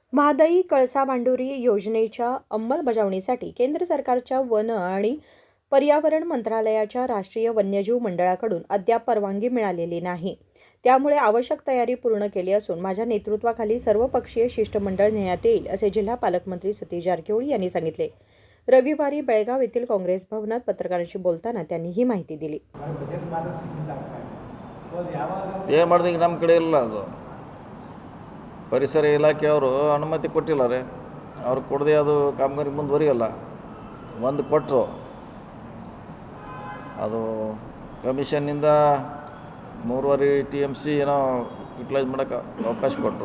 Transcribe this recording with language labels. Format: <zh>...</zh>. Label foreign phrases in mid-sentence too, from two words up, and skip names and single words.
<mr>महादाई कळसा भांडुरी योजनेच्या अंमलबजावणीसाठी केंद्र सरकारच्या वन आणि पर्यावरण मंत्रालयाच्या राष्ट्रीय वन्यजीव मंडळाकडून अद्याप परवानगी मिळालेली नाही. त्यामुळे आवश्यक तयारी पूर्ण केली असून माझ्या नेतृत्वाखाली सर्वपक्षीय शिष्टमंडळ नेमण्यात येईल, असे जिल्हा पालकमंत्री सतीश जारकिहोळी यांनी सांगितले. रविवारी बेळगाव येथील काँग्रेस भवनात पत्रकारांशी बोलताना त्यांनी ही माहिती दिली.</mr> <kn>ಏನು ಮಾಡಿದೆ ಈಗ ನಮ್ಮ ಕಡೆ ಇಲ್ಲ. ಅದು ಪರಿಸರ ಇಲಾಖೆಯವರು ಅನುಮತಿ ಕೊಟ್ಟಿಲ್ಲ. ಅವ್ರು ಕೊಡದೆ ಅದು ಕಾಮಗಾರಿ ಮುಂದುವರಿಯಲ್ಲ. ಒಂದು ಕೊಟ್ಟರು, ಅದು ಕಮಿಷನ್ನಿಂದ 3.5 TMC ಏನೋ ಯುಟಿಲೈಸ್ ಮಾಡೋಕ್ಕೆ ಅವಕಾಶ ಕೊಟ್ಟರು.</kn>